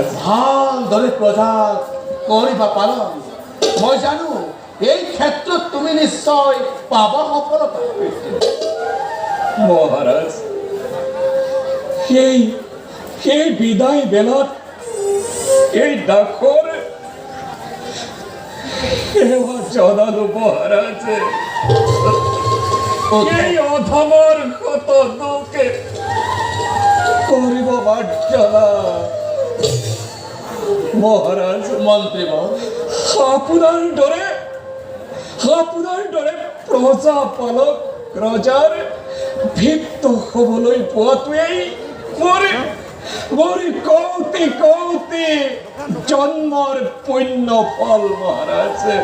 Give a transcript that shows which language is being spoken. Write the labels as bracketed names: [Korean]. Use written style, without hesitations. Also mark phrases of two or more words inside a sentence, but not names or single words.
[Assamese] ভালদৰে প্ৰজা কৰিবা পালন মই জানো এই ক্ষেত্ৰত তুমি নিশ্চয় পাবা সফলতা মহারাজ সেই বিদায় বেলাত এই ডাকর সেৱা জনালো মহারাজ এই অধমৰ কত দুখে কৰিব বাৰ্যনা মহারাজ মন্ত্ৰীবৰ আপোনাৰ দৰে প্ৰজা পালক ৰজাৰ ভিত্ত হবলৈ পোৱাটোৱেই মোৰ কৌটি জন্মৰ পুণ্য ফল মহাৰাজ